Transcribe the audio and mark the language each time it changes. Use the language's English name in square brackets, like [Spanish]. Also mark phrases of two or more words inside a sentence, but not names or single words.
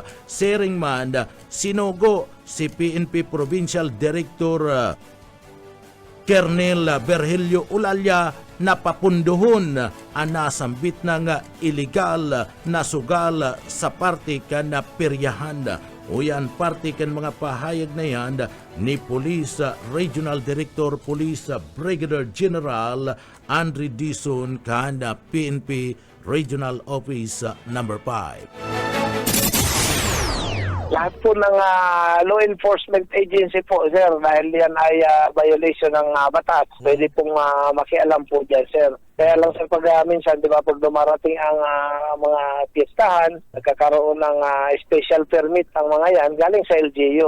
[Bikol] Sering man sinugo si PNP Provincial Director Colonel Virgilio Ulalya napapunduhon ang nasambit ng illegal na sugal sa parte kan na peryahan. Uyan parte kan mga pahayag na yan ni Police Regional Director Police Brigadier General Andre Dizon kanda PNP Regional Office number 5. [Filipino] Lahat po ng [English] law enforcement agency [Filipino] po, sir, dahil yan ay violation ng batas. Pwede pong makialam po dyan, sir. Kaya lang, sir, pag minsan, di ba, pag dumarating ang mga piyestahan, nagkakaroon ng [English] special permit [Filipino] ang mga yan, galing sa LGU.